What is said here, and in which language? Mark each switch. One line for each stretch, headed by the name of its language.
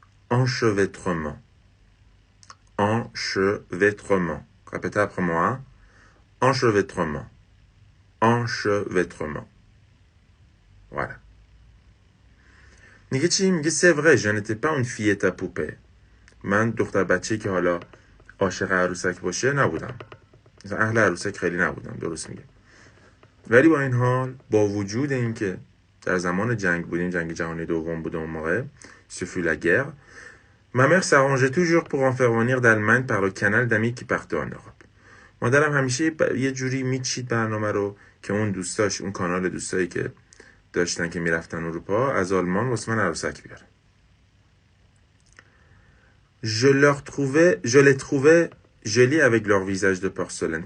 French: Enchevêtrement. Enchevêtrement. Répétez après moi. Enchevêtrement. Enchevêtrement. Voilà.
Persian: میگه چی؟ میگه
French: c'est vrai, je n'étais pas une fillette à poupée.
Persian: من دختر بچه‌ای که حالا عاشق عروسک باشه نبودم. مثلا اهل عروسک خیلی نبودم، درست میگه. ولی با این حال، با وجود اینکه در زمان جنگ بودیم، جنگ جهانی دوم بود اون موقع،
French: ce fut la guerre, ma mère s'arrangeait toujours pour en faire venir d'Allemagne par le canal d'amis qui partait en Europe.
Persian: مادرم همیشه یه جوری میچید برنامه رو که اون دوستاش، اون کانال دوستایی که داشتن که میرفتن اروپا، از آلمان واسه من عروسک بیاره.
French: Je les trouvais jolis avec leur visage de porcelaine.